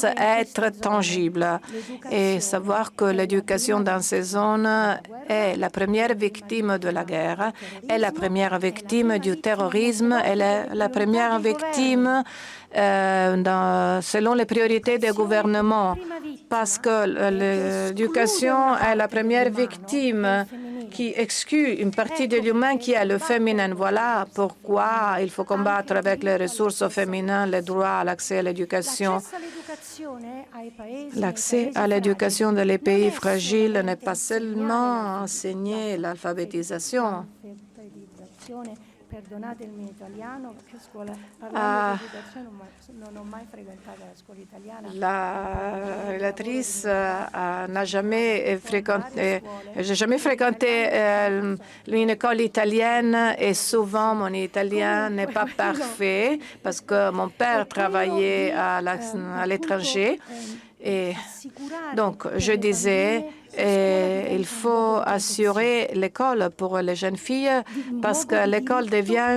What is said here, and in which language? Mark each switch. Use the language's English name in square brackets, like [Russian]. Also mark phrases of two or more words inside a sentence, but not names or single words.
[French] être tangible, et savoir que l'éducation dans ces zones est la première victime de la guerre, est la première victime du terrorisme, est la première victime selon les priorités des gouvernements, parce que l'éducation est la première victime qui exclut une partie de l'humain qui est le féminin. Voilà pourquoi il faut combattre avec les ressources féminines le droit à l'accès à l'éducation. L'accès à l'éducation dans les pays fragiles n'est pas seulement enseigner l'alphabétisation. [Italian] Perdonatemi italiano, perché scuola, Ah. parlando di educazione non ho mai frequentato la scuola italiana. [French] La relatrice n'a jamais fréquenté, j'ai jamais fréquenté une école italienne et souvent mon italien n'est pas parfait parce que mon père travaillait à l'étranger. Et donc, je disais, il faut assurer l'école pour les jeunes filles parce que l'école devient